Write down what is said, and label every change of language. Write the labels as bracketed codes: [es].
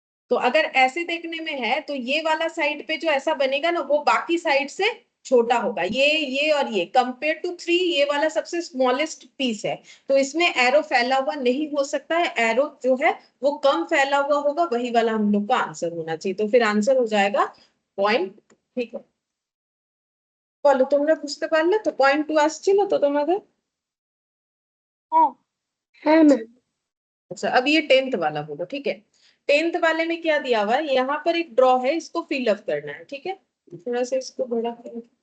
[hi] तो अगर ऐसे देखने में है तो ये वाला साइड पे जो ऐसा बनेगा ना वो बाकी साइड से छोटा होगा, ये और ये कंपेयर टू 3 ये वाला सबसे स्मॉलेस्ट पीस है, तो इसमें एरो फैला हुआ नहीं हो सकता है, एरो जो है वो कम फैला हुआ होगा, वही वाला हम लोग का आंसर होना चाहिए, तो फिर आंसर हो जाएगा पॉइंट। ठीक है, [bn] বলো তোমরা বুঝতে পারলে তো, পয়েন্ট 2 আসছিল তো তোমাদের। [hi] हाँ हाँ मैम। अच्छा अब ये 10th वाला बोलो, ठीक है। 10th वाले में क्या दिया हुआ है, यहाँ पर एक ड्रॉ है, इसको फिल अप करना है, ठीक है, थोड़ा सा इसको बड़ा करो।